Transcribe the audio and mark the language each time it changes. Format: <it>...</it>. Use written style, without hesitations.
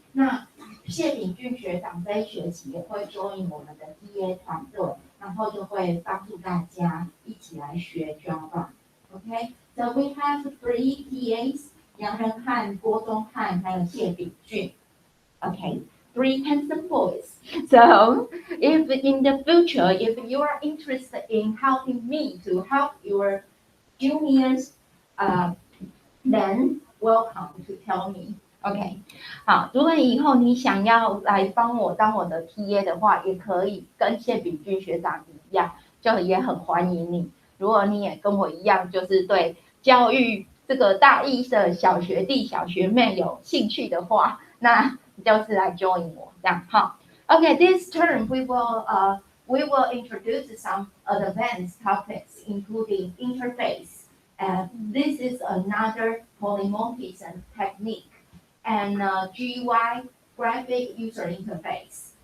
<zh>那谢炳俊学长这一学期也会 join 我们的 TA 团队，然后就会帮助大家一起来学 Java。</zh> <en>Okay, so we have 3 TAs.</en> <zh>杨仁汉、郭宗汉还有谢炳俊。</zh> <en>Okay, 3 handsome boys. So, if in the future, if you are interested in helping me to help your juniors, then welcome to tell me.</en> <zh>OK， 好，如果以后你想要来帮我当我的 TA 的话，也可以跟谢炳俊学长一样，就也很欢迎你。如果你也跟我一样，就是对教育这个大一的小学弟、小学妹有兴趣的话，那就是来 join 我这样哈。</zh> <en>Okay, this term we will introduce some advanced topics, including interface. This is another polymorphism technique, and GUI, graphic user interface.</en>